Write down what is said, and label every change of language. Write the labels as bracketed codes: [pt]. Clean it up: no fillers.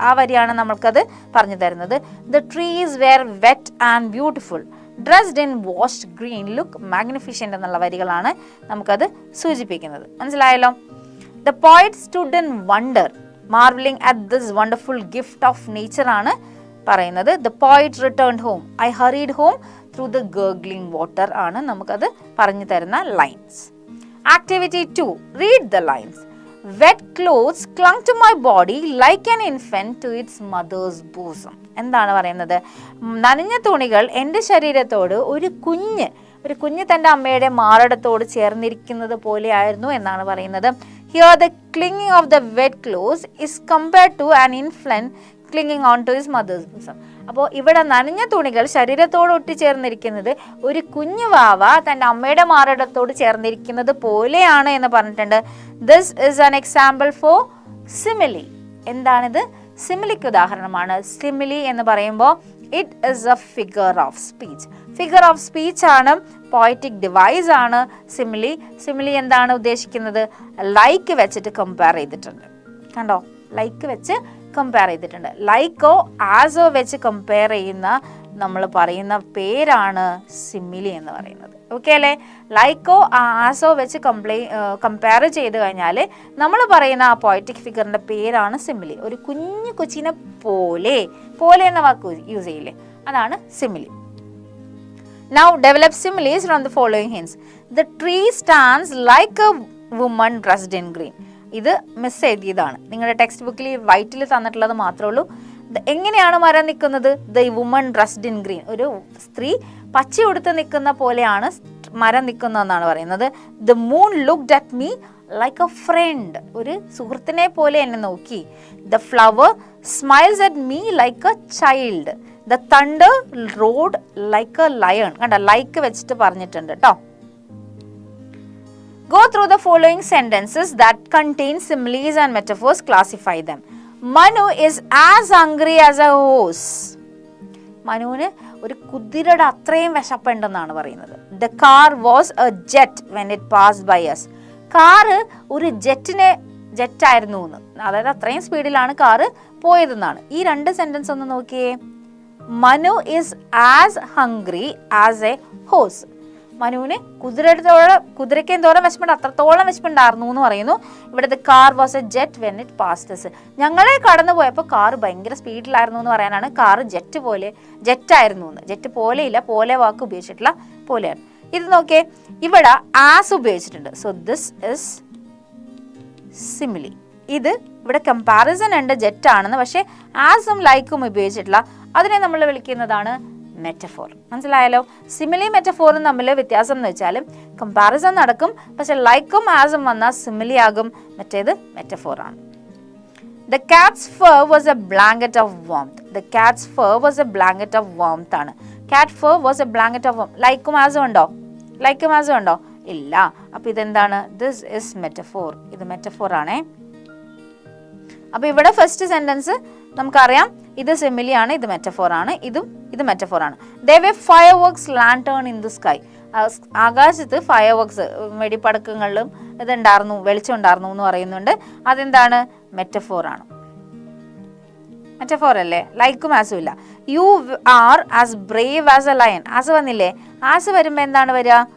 [ml] ആ വരിയാണ് നമ്മൾക്കത് പറഞ്ഞു തരുന്നത്. [en] the trees were wet and beautiful dressed in washed green look magnificent [ml] എന്നുള്ള വരികളാണ് നമുക്കത് സൂചിപ്പിക്കുന്നത്. മനസ്സിലായല്ലോ? [en] The poet stood in wonder. Marvelling at this wonderful gift of nature [ml] ആണ് പറയുന്നത്. [en] the poet returned home, I hurried home through the gurgling water [ml] ആണ് നമുക്കത് പറഞ്ഞു തരുന്ന [en] Lines. Activity 2, read the lines. Wet clothes clung to my body like an infant to its mother's bosom. [ml] എന്താണ് പറയുന്നത്? നനഞ്ഞ തുണികൾ എൻ്റെ ശരീരത്തോട് ഒരു കുഞ്ഞ് തൻ്റെ അമ്മയുടെ മാറടത്തോട് ചേർന്നിരിക്കുന്നത് പോലെയായിരുന്നു എന്നാണ് പറയുന്നത്. [en] Here the clinging of the wet clothes is compared to an infant clinging on to his mother's bosom. [ml] അപ്പോൾ ഇവിടെ നനഞ്ഞ തുണികൾ ശരീരത്തോട് ഒട്ടിച്ചേർന്നിരിക്കുന്നത് ഒരു കുഞ്ഞു വാവ തൻ്റെ അമ്മയുടെ മാറിടത്തോട് ചേർന്നിരിക്കുന്നത് പോലെയാണ് എന്ന് പറഞ്ഞിട്ടുണ്ട്. [en] This is an example for simile. [ml] എന്താണിത്? സിമിലിക്ക് ഉദാഹരണമാണ്. സിമിലി എന്ന് പറയുമ്പോൾ [en] It is a figure of speech. [ml] Figure of speech ആണ്, പോയറ്റിക് ഡിവൈസ് ആണ് സിമിലി. സിമിലി എന്താണ് ഉദ്ദേശിക്കുന്നത്? ലൈക്ക് വെച്ചിട്ട് കമ്പയർ ചെയ്തിട്ടുണ്ട്. കണ്ടോ, ലൈക്ക് വെച്ച് കമ്പയർ ചെയ്തിട്ടുണ്ട്. ലൈക്കോ ആസോ വെച്ച് കമ്പയർ ചെയ്യുന്ന നമ്മൾ പറയുന്ന പേരാണ് സിമിലി എന്ന് പറയുന്നത്. ഓക്കെ അല്ലേ? ലൈക്കോ ആസോ വെച്ച് കമ്പയർ ചെയ്ത് കഴിഞ്ഞാൽ നമ്മൾ പറയുന്ന ആ പോയറ്റിക് ഫിഗറിൻ്റെ പേരാണ് സിമിലി. ഒരു കുഞ്ഞു കൊച്ചിനെ പോലെ എന്ന വാക്ക് യൂസ് ചെയ്യില്ലേ, അതാണ് simile. [en] Now develop similes from the following hints. The tree stands like a woman dressed in green. [ml] ഇത് മിസ് എഴുതിയതാണ്. നിങ്ങളുടെ ടെക്സ്റ്റ് ബുക്കിൽ വൈറ്റിൽ തന്നിട്ടുള്ളത് മാത്രമേ ഉള്ളൂ. എങ്ങനെയാണ് മരം നിൽക്കുന്നത്? [en] the woman dressed in green, [ml] ഒരു സ്ത്രീ പച്ച ഉടുത്ത് നിൽക്കുന്ന പോലെയാണ് മരം നിൽക്കുന്നതെന്നാണ് പറയുന്നത്. [en] the moon looked at me like a friend, [ml] ഒരു സുഹൃത്തിനെ പോലെ എന്നെ നോക്കി. [en] The flower smiles at me like a child. The thunder roared like a lion. [ml] കണ്ട, ലൈക്ക് വെച്ചിട്ട് പറഞ്ഞിട്ടുണ്ട് കേട്ടോ. [en] Go through the following sentences that contain similes and metaphors. Classify them. Manu is as hungry as a horse. [ml] മനുവിന് ഒരു കുതിരയുടെ അത്രയും വിശപ്പുണ്ടെന്നാണ് പറയുന്നത്. [en] The car was a jet when it passed by us. [ml] Car ഒരു ജെറ്റായിരുന്നു എന്ന്, അതായത് അത്രയും സ്പീഡിലാണ് കാറ് പോയതെന്നാണ്. ഈ രണ്ട് സെന്റൻസ് ഒന്ന് നോക്കിയേ. [en] Manu is as hungry as a horse. [ml] മനുവിന് കുതിരയ്ക്ക് എന്തോരം വിശപ്പുണ്ട്, അത്രത്തോളം വിശപ്പുണ്ടായിരുന്നു എന്ന് പറയുന്നു. ഇവിടെ [en] The car was a jet when it passed. [ml] ഞങ്ങളെ കടന്നു പോയപ്പോൾ കാർ ഭയങ്കര സ്പീഡിലായിരുന്നു എന്ന് പറയാനാണ് കാർ ജെറ്റായിരുന്നു എന്ന്. ജെറ്റ് പോലെയില്ല, പോലെ വാക്ക് ഉപയോഗിച്ചിട്ടുള്ള പോലെയാണ്. ഇത് നോക്കിയേ, ഇവിടെ ആസ് ഉപയോഗിച്ചിട്ടുണ്ട്. [en] So this is simile. [ml] ഇത് ഇവിടെ കമ്പാരിസൺ ഉണ്ട് ജെറ്റ് ആണെന്ന്, പക്ഷേ ആസും ലൈക്കും ഉപയോഗിച്ചിട്ടില്ല. അതിനെ നമ്മൾ വിളിക്കുന്നതാണ് മെറ്റഫോർ. മനസ്സിലായാലോ? സിമിലി മെറ്റഫോറും തമ്മിൽ വ്യത്യാസം എന്ന് വെച്ചാൽ കമ്പാരിസൺ നടക്കും, പക്ഷെ ലൈക്കും ആസും വന്നാൽ സിമിലി ആകും, മറ്റേത് മെറ്റഫോർ ആണ്. [en] The cat's fur was a blanket of warmth. The cat's fur was a blanket of warmth ആണ്. Cat fur was a blanket of warmth. [ml] ലൈക്കും ആസും ഉണ്ടോ? ഇല്ല. അപ്പൊ ഇതെന്താണ്? [en] This is metaphor. [ml] ഇത് മെറ്റഫോർ ആണേ. അപ്പൊ ഇവിടെ ഫസ്റ്റ് സെന്റൻസ് നമുക്കറിയാം, ഇത് സിമിലി ആണ്, ഇത് മെറ്റഫോർ ആണ്, ഇത് മെറ്റഫോർ ആണ്. [en] There were fireworks lantern in the sky. [ml] ആകാശത്ത് ഫയർവർക്സ് വെടിപ്പടക്കങ്ങളിലും ഇതുണ്ടായിരുന്നു, വെളിച്ചം ഉണ്ടായിരുന്നു എന്ന് പറയുന്നുണ്ട്. അതെന്താണ്? മെറ്റഫോർ ആണ്. മെറ്റഫോർ അല്ലേ? ലൈക്കും ആസും ഇല്ല. [en] You are as brave as a lion. [ml] As വന്നില്ലേ? ആസ് വരുമ്പോൾ എന്താണ് വരിക?